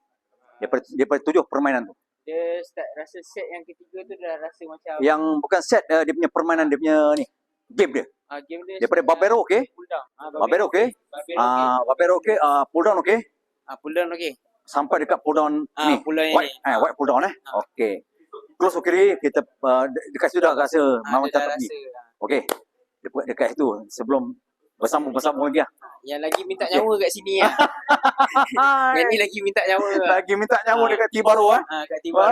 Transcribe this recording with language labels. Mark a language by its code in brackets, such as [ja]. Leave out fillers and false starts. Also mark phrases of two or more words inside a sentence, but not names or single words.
[ms] Daripada 7 permainan tu. Dia start rasa set yang ketiga tu dah rasa macam Yang bukan set dia punya permainan, dia punya ni game dia. game dia Daripada Barbero okey. [en] pull down. [ms] Barbero okey. Barbero okey, [en] pull down [ms] okey. [en] Pull down okey. [ms] sampai dekat [en] pull down Ah, [ms] ni. [en] pull down White, [ms] ni. [en] white pull down Okey. [ms] Close ke kiri, kita dekat situ dah rasa Ah, macam dia dah tak pergi. rasa. Okey. Dekat situ sebelum bersambung lagi lah. Yang lagi minta nyawa kat sini lah. Yang ni lagi minta nyawa lah. Lagi minta nyawa dekat T-Baru Kat tiba.